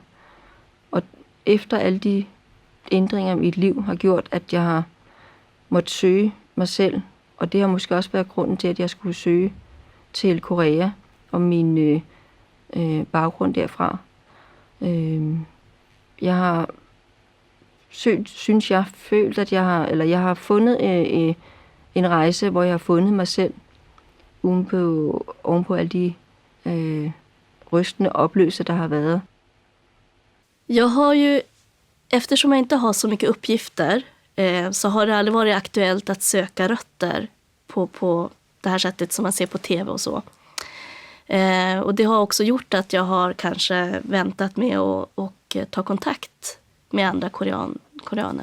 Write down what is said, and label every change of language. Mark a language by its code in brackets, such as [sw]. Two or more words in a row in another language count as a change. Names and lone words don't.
[da] Og efter alle de ændringer i mit liv har gjort, at jeg har måttet søge mig selv, og det har måske også været grunden til, at jeg skulle søge til Korea og min baggrund derfra. Jeg har følt, at jeg har fundet en rejse, hvor jeg har fundet mig selv oven på alle de rystende oplevelser, der har været. [sv] Jag har ju, eftersom jag inte har så mycket uppgifter, så har det aldrig varit aktuellt att söka rötter på det här sättet som man ser på tv och så. Och det har också gjort att jag har kanske väntat med och ta kontakt med andra koreaner.